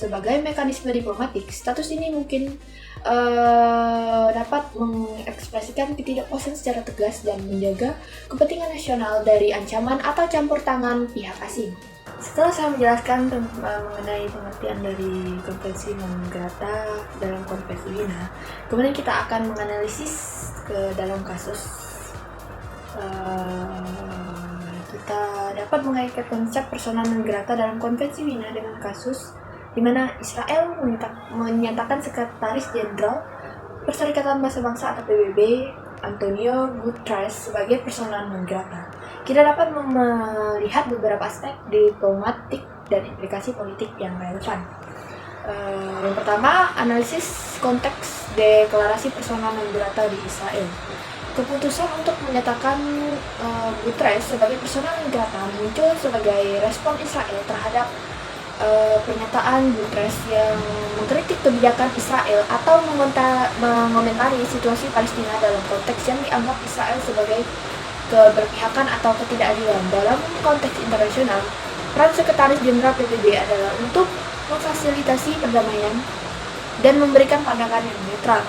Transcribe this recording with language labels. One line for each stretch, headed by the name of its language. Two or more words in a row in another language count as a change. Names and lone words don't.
Indonesian: Sebagai mekanisme diplomatik, status ini mungkin dapat mengekspresikan ketidakpuasan secara tegas dan menjaga kepentingan nasional dari ancaman atau campur tangan pihak asing. Setelah saya menjelaskan mengenai pengertian dari konvensi
Latin: non grata
Indonesian: dalam konvensi Wina, kemudian kita akan menganalisis ke dalam kasus. Kita dapat mengaitkan konsep
Latin: persona non grata
Indonesian: dalam konvensi Wina dengan kasus di mana Israel menyatakan Sekretaris Jenderal Perserikatan Bangsa-Bangsa atau PBB Antonio Guterres sebagai
Latin: persona non grata.
Indonesian: Kita dapat melihat beberapa aspek diplomatik dan implikasi politik yang relevan. Yang pertama, analisis konteks deklarasi
Latin: persona non grata
Indonesian: di Israel. Keputusan untuk menyatakan Guterres sebagai
Latin: persona non grata
Indonesian: muncul sebagai respon Israel terhadap pernyataan Guterres yang mengkritik kebijakan Israel atau mengomentari situasi Palestina dalam konteks yang dianggap Israel sebagai keberpihakan atau ketidakadilan. Dalam konteks internasional, peran Sekretaris Jenderal PBB adalah untuk memfasilitasi perdamaian dan memberikan pandangan yang netral.